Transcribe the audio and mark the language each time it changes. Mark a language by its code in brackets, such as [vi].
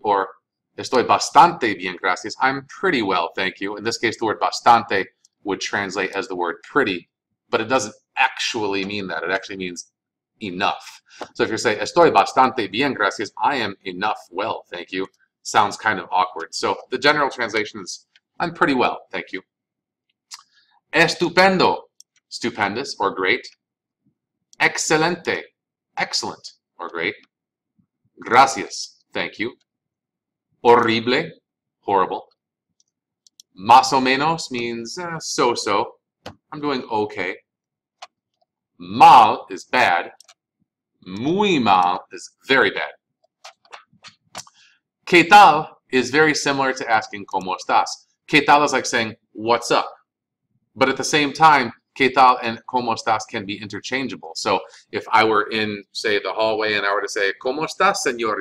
[es] Or estoy bastante bien, gracias. [en] I'm pretty well, thank you. In this case, the word bastante would translate as the word pretty, but it doesn't actually mean that. It actually means enough. So if you say, [es] estoy bastante bien, gracias, [en] I am enough well, thank you, sounds kind of awkward. So the general translation is, I'm pretty well, thank you. Estupendo, stupendous or great. Excelente, excellent or great. Gracias, thank you. Horrible, horrible. Más o menos means so-so. I'm doing okay. Mal is bad. Muy mal is very bad. ¿Qué tal is very similar to asking [es] ¿Cómo estás? [en] ¿Qué tal is like saying what's up? But at the same time, ¿Qué tal and ¿Cómo estás can be interchangeable. So if I were in, say, the hallway and I were to say, [es] ¿Cómo estás, señor?